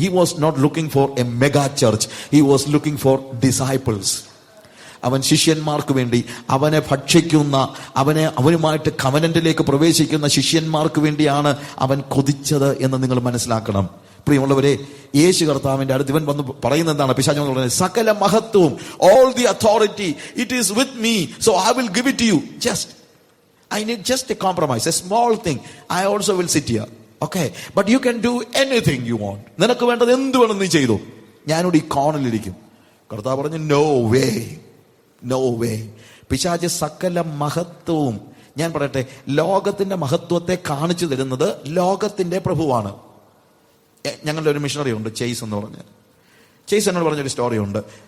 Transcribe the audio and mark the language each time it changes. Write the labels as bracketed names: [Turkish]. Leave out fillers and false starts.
[English] He was not looking for a mega church, he was looking for disciples. [Malayalam] അവൻ ശിഷ്യന്മാർക്ക് വേണ്ടി, അവനെ ഭക്ഷിക്കുന്ന, അവനുമായിട്ട് കവനന്റിലേക്ക് പ്രവേശിക്കുന്ന ശിഷ്യന്മാർക്ക് വേണ്ടിയാണ് അവൻ കൊതിച്ചത് എന്ന് നിങ്ങൾ മനസ്സിലാക്കണം. പ്രിയമുള്ളവരെ, യേശു കർത്താവിന്റെ അടുത്ത് ഇവൻ വന്ന് പറയുന്നത് എന്താണ്? പിശാച് പറയുന്നത്, സകല മഹത്വവും, [English] all the authority, it is with me, so I will give it to you. I need just a compromise, a small thing. I also will sit here. Okay, but you can do anything you want. [Malayalam] നിനക്ക് വേണ്ടത് എന്ത് വേണം നീ ചെയ്തു, ഞാനിവിടെ ഈ കോണിലിരിക്കും. കർത്താവ് പറഞ്ഞു, [English] No way, no way. [Malayalam] പിശാച് സകല മഹത്വവും, ഞാൻ പറയട്ടെ, ലോകത്തിന്റെ മഹത്വത്തെ കാണിച്ചു തരുന്നത് ലോകത്തിന്റെ പ്രഭുവാണ്. ഞങ്ങളുടെ ഒരു മിഷണറി ഉണ്ട്, ചേസ് എന്ന് പറഞ്ഞ്. ചേസ് എന്നോട് പറഞ്ഞൊരു സ്റ്റോറി ഉണ്ട്.